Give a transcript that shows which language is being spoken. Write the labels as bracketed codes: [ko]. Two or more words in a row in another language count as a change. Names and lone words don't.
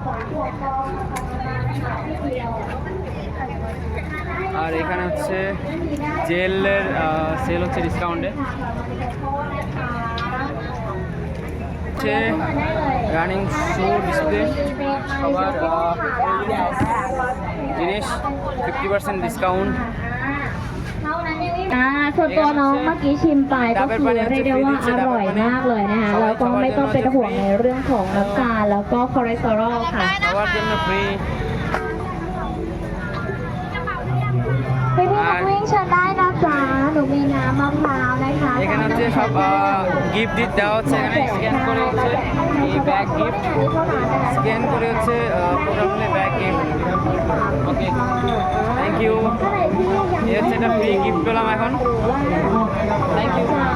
[bn] আর এখানে হচ্ছে জেলের সেল হচ্ছে ডিসকাউন্টে। হচ্ছে [en] running shoe display, [bn] সবার জিনিস 50% ডিসকাউন্ট। [th] ส่วนตัวน้องเมื่อกี้ชิมไปก็คือเรียกได้ว่าอร่อยมากเลยนะคะแล้วก็ไม่ต้องเป็นห่วงในเรื่องของน้ำตาลแล้วก็คอเลสเตอรอลค่ะ [bn] সবার জন্য ফ্রি। [th] พี่นักวิ่งเชิญได้นะจ๊ะหนูมีน้ำมะพร้าวนะคะ [bn] এখানে হচ্ছে সব গিফট দেওয়া হচ্ছে, এখানে স্ক্যান করে হচ্ছে এই [en] bag gift scan [bn] করে হচ্ছে প্রোগ্রামে [en] bag gift. okay, thank you. [bn] এই হচ্ছে একটা [en] free gift [bn] পেলাম এখন, [en] thank you.